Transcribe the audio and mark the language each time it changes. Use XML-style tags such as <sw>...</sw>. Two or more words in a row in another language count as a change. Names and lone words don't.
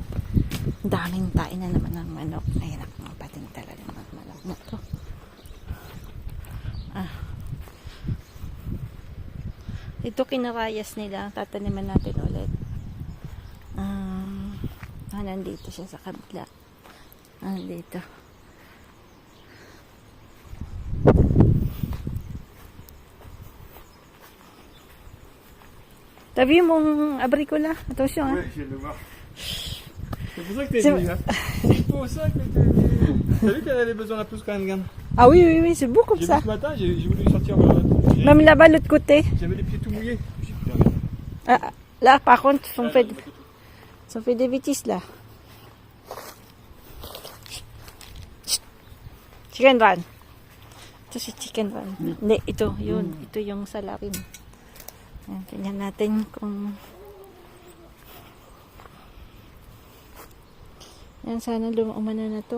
<tl>Daming tain na naman ng manok. Ayan ako mga pating talaga ng manok na to. Ito kinarayas nila. Tataniman natin ulit. Nandito siya sa kabila. Nandito.</tl> <fr>T'as vu mon abricot là? Attention, hein. Ouais, je viens de le voir. C'est pour ça que t'es venu, hein. C'est pour ça que t'es venu. T'as vu qu'elle avait besoin d'un pouce quand même. Ah oui, oui, oui, c'est beau comme J'ai ça. vu ce matin, j'ai voulu sortir. Même là-bas, l'autre côté. J'avais les pieds tout mouillés. J'ai dit, putain, Ah, là, par contre, on fait des bêtises, là.</fr> <en>Chicken run.</en> <tl>Ito si</tl> <en>chicken run.</en> <tl>Hindi, ito, yun. Ito yung salarin. Ayan, tingnan natin kung... Ayan, sana umano na to.</tl>